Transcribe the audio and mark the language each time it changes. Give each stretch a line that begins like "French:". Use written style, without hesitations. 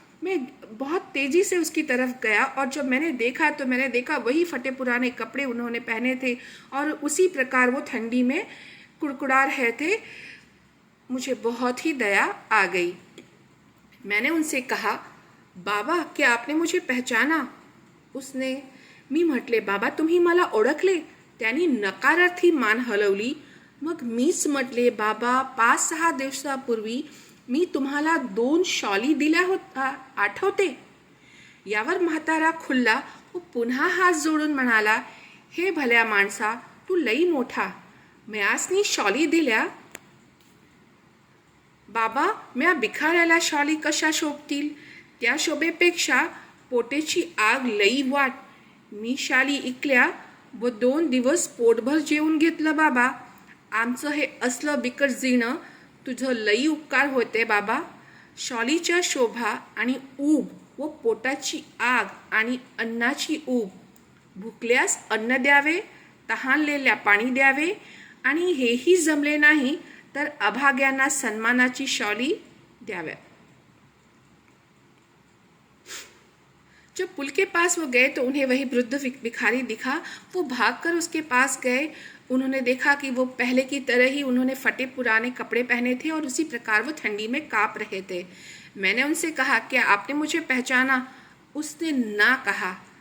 Hindi: मैं बहुत तेज़ी से उसकी तरफ गया और जब मैंने देखा वही फटे पुराने कपड़े उन्होंने पहने थे और उसी प्रकार वो ठंडी में कुड़कुड़ा रहे थे. मुझे बहुत ही दया आ गई. मैंने उनसे कहा, बाबा क्या आपने मुझे पहचाना? उसने
Marathi: मी म्हटले, बाबा तुम्ही मला ओळखले? त्यांनी नकारार्थी मान हलवली. मग मीच म्हटले, बाबा 5-6 दिवसापूर्वी मी तुम्हाला 2 शॉली दिल्या होत्या, आठवते? यावर म्हातारा खुल्ला व पुन्हा हात जोडून म्हणाला, हे भल्या माणसा, तू लई मोठा, म्यासनी शॉली दिल्या? बाबा म्या भिखाऱ्याला शॉली कशा शोभतील? त्या शोभेपेक्षा पोटेची आग लई वाट. मी शाली इकल्या व 2 दिवस पोटभर जेवून घेतलं बाबा. आमचं हे असलं बिकट जीणं तुझं लई उपकार होते बाबा. शॉलीच्या शोभा आणि ऊब व पोटाची आग आणि अन्नाची ऊब. भुकल्यास अन्न द्यावे, तहानलेल्या पाणी द्यावे आणि हेही जमले नाही तर अभाग्यांना सन्मानाची शॉली द्याव्या.
Hindi: जब पुल के पास वो गए तो उन्हें वही वृद्ध भिखारी दिखा. वो भागकर उसके पास गए. उन्होंने देखा कि वो पहले की तरह ही उन्होंने फटे पुराने कपड़े पहने थे और उसी प्रकार वो ठंडी में काँप रहे थे. मैंने उनसे कहा, क्या आपने मुझे पहचाना? उसने ना कहा.